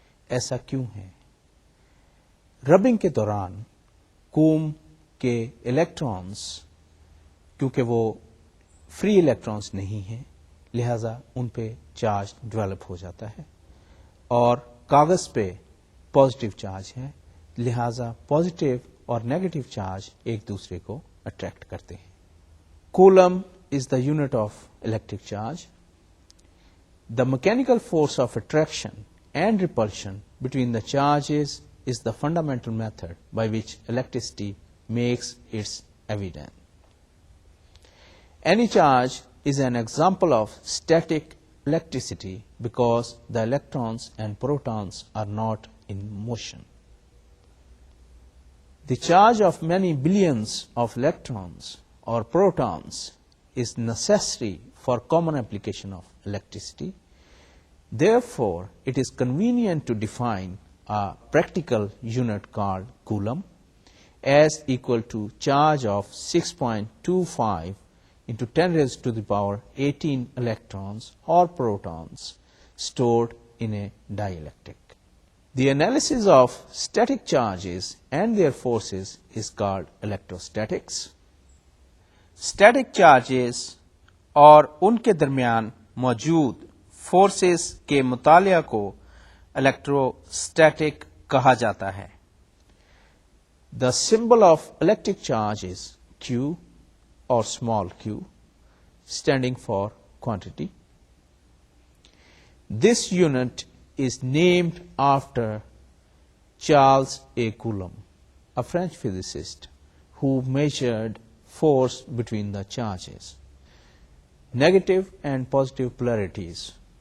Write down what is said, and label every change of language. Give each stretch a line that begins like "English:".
Urdu: ایسا کیوں ہے؟ ربنگ کے دوران کوم کے الیکٹرانز کیونکہ وہ فری الیکٹرانز نہیں ہیں لہذا ان پہ چارج ڈیولپ ہو جاتا ہے، اور کاغذ پہ پازیٹیو چارج ہے لہذا پازیٹیو اور نیگیٹو چارج ایک دوسرے کو اٹریکٹ کرتے ہیں.
English: Coulomb is the unit of electric charge. The mechanical force of attraction and repulsion between the charges is the fundamental method by which electricity makes its evident. Any charge is an example of static electricity because the electrons and protons are not in motion. The charge of many billions of electrons or protons is necessary for common application of electricity. Therefore, it is convenient to define a practical unit called coulomb as equal to charge of 6.25 into 10 raised to the power 18 electrons or protons stored in a dielectric. The analysis of static charges and their forces is called electrostatics.
Urdu: Static charges اور ان کے درمیان موجود forces کے مطالعہ کو electrostatic کہا جاتا ہے.
English: The symbol of electric charge is Q or small q, standing for quantity. This unit is named after Charles A. Coulomb, a French physicist who measured force between the charges, negative and positive polarities.